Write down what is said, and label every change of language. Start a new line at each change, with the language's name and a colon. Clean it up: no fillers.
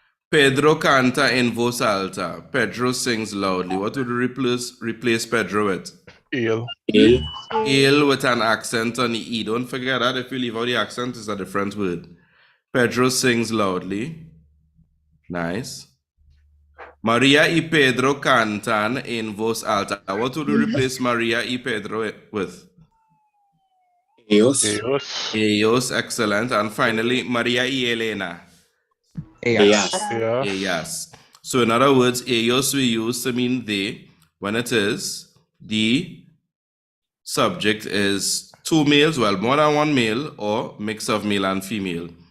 Spanish: Pedro canta en voz alta.
English: Pedro sings loudly. What would we replace Pedro with?
Spanish: Él.
English: Él with an accent on the E. Don't forget that. If you leave out the accent, it's a different word. Pedro sings loudly. Nice.
Spanish: María y Pedro cantan en voz alta.
English: What would we replace María y Pedro with?
Spanish: Ellos.
English: Ellos, excellent. And finally, María y Elena.
Spanish: Ellas. Ellas.
English: So in other words, ellos we use to mean they when it is the subject is two males, well, more than one male, or mix of male and female.